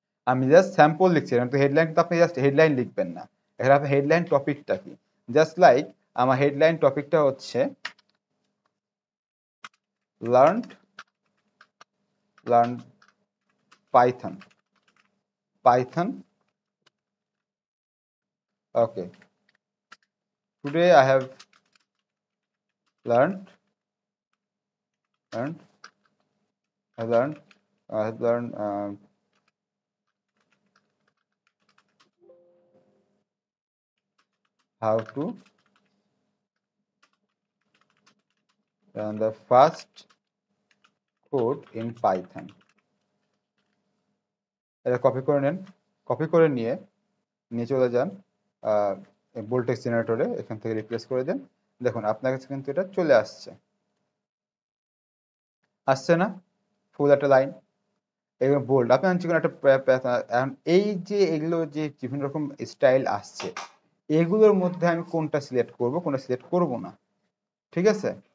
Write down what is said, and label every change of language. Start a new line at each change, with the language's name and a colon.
Bangla: আমি just sample লিখছি, কিন্তু হেডলাইন তো আপনি জাস্ট হেডলাইন লিখবেন না। এখানে আপনার হেডলাইন টপিকটা কি, জাস্ট লাইক আমার হেডলাইন টপিকটা হচ্ছে learn Python.
English: Okay, today I have learned learned I have learned how to run the first code in Python.
Bangla: এটা কপি করে নেন, কপি করে নিয়ে চলে যান বোল্ড টেক্সট জেনারেটরে, এখান থেকে রিপ্লেস করে দেন। দেখুন আপনার কাছে কিন্তু এটা চলে আসছে, আসছে না? ফুল একটা লাইন, এগুলো বোল্ড। আপনি যে কোনো একটা এই যে এগুলো যে বিভিন্ন রকম স্টাইল আসছে, এগুলোর মধ্যে আমি কোনটা সিলেক্ট করব, কোনটা সিলেক্ট করব না, ঠিক আছে?